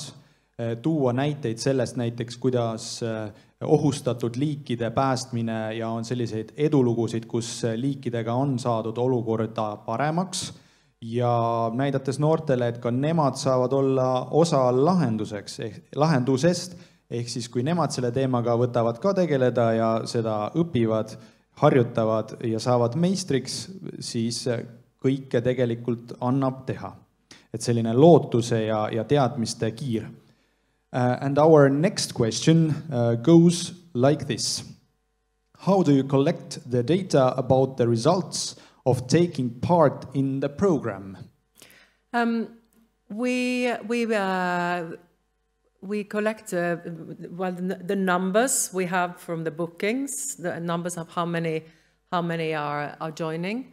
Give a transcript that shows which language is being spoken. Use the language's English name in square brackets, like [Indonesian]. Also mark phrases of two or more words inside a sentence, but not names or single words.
[Estonian] tuua näiteid sellest näiteks, kuidas ohustatud liikide päästmine ja on selliseid edulugusid, kus liikidega on saadud olukorda paremaks, ja näidates noortele, et ka nemad saavad olla osa lahendusest, ehk siis kui nemad selle teemaga võtavad ka tegeleda ja seda õpivad, harjutavad ja saavad meistriks, siis kõike tegelikult annab teha. Et selline lootuse ja teadmiste kiir. [English] And our next question goes like this. How do you collect the data about the results of taking part in the program? We collect the numbers we have from the bookings, the numbers of how many are joining.